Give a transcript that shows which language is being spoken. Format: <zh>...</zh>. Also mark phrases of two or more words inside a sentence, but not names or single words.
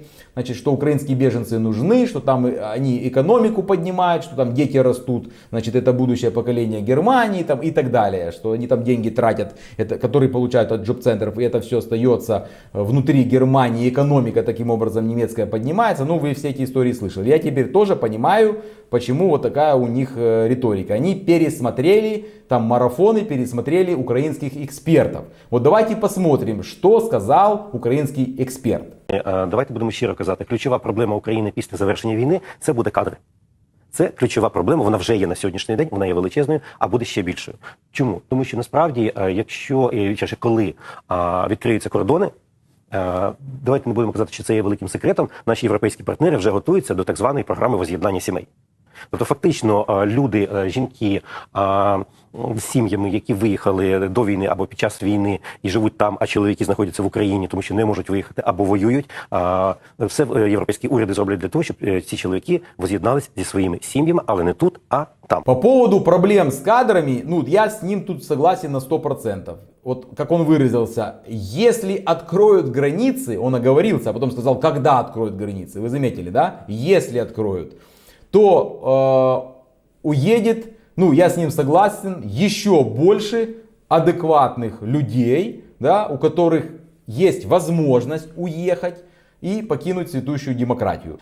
<ru>Значит, что украинские беженцы нужны, что там они экономику поднимают, что там дети растут, значит, это будущее поколение Германии и так далее, что они там деньги тратят, которые получают от джоб-центров, и это все остается внутри Германии, экономика таким образом немецкая поднимается. Вы все эти истории слышали. Я теперь тоже понимаю, почему вот такая у них риторика. Они пересмотрели марафоны, пересмотрели украинских экспертов. Вот давайте посмотрим,</ru> <uk>що сказав український експерт. Давайте будемо щиро казати, ключова проблема України після завершення війни – це буде кадри. Це ключова проблема, вона вже є на сьогоднішній день, вона є величезною, а буде ще більшою. Чому? Тому що насправді, коли відкриються кордони, давайте не будемо казати, що це є великим секретом, наші європейські партнери вже готуються до так званої програми воз'єднання сімей. Тобто фактично люди, жінки з сім'ями, які виїхали до війни або під час війни і живуть там, а чоловіки знаходяться в Україні, тому що не можуть виїхати або воюють, все європейські уряди зроблять для того, щоб ці чоловіки воз'єднались зі своїми сім'ями, але не тут, а там.</uk> <ru>По поводу проблем с кадрами, я с ним тут согласен на 100%. Вот как он выразился, если откроют границы, он оговорился, а потом сказал, когда откроют границы, вы заметили, да? Если откроют, то уедет, я с ним согласен, еще больше адекватных людей, у которых есть возможность уехать и покинуть цветущую демократию.</ru>